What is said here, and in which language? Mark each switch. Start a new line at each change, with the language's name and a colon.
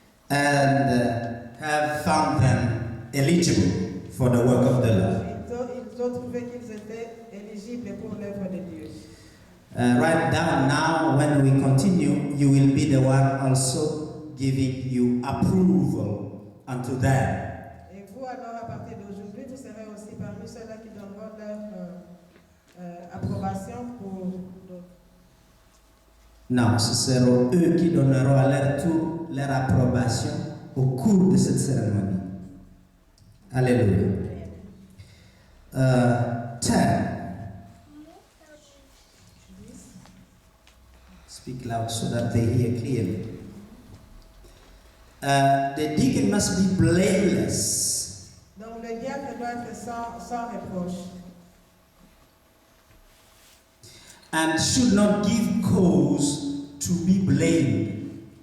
English: And have found them eligible for the work of the Lord.
French: Ils ont trouvé qu'ils étaient éligibles pour l'œuvre de Dieu.
English: Write down now, when we continue, you will be the one also giving you approval unto them.
French: Et vous alors à partir d'aujourd'hui, vous serez aussi parmi ceux-là qui donneront leur approbation pour d'autres. Non, ce seront eux qui donneront à leur tour leur approbation au cours de cette cérémonie. Alléluia. 10.
English: Speak loud so that they hear clearly. The deacon must be blameless.
French: Donc le diacre doit être sans reproche
English: And should not give cause to be blamed.